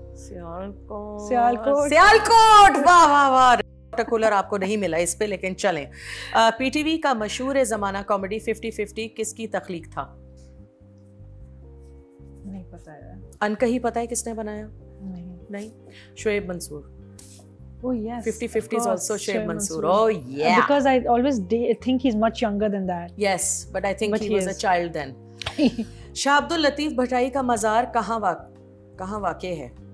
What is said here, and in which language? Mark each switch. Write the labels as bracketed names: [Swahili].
[Urdu] سیالکوٹ. واہ واہ واہ. واٹر کولر آپ کو نہیں ملا اس پہ, لیکن چلیں. پی ٹی وی کا مشہور زمانہ کامیڈی 50-50 کس کی تخلیق تھا؟ نہیں پتا ہے. انکہی پتا ہے کس نے بنایا؟ نہیں. شعیب منصور. [English] Oh yes. 50-50 is also Shoaib Mansoor. Oh yeah. Because I always think he's much younger than that. Yes, but I think he was a child then. [Urdu] شاہ عبد الطیف بھٹائی کا مزار کہاں واقع ہے؟